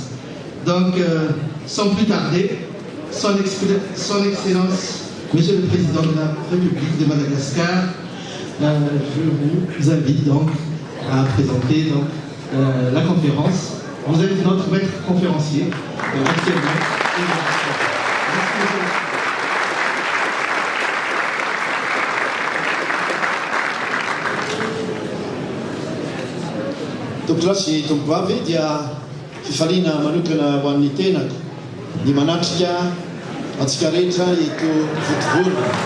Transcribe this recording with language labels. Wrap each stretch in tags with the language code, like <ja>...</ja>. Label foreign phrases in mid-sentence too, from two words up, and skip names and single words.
<fr>Donc sans plus tarder, son Excellence Monsieur le Président de la République de Madagascar, je vous invite donc à présenter donc, la conférence. Vous êtes notre maître conférencier actuellement.</fr> <mg>Tompolasy tompobavy dia fifaliana manokana ho an'ny tenako ny manatrika atsika rehetra eto votovolo</mg>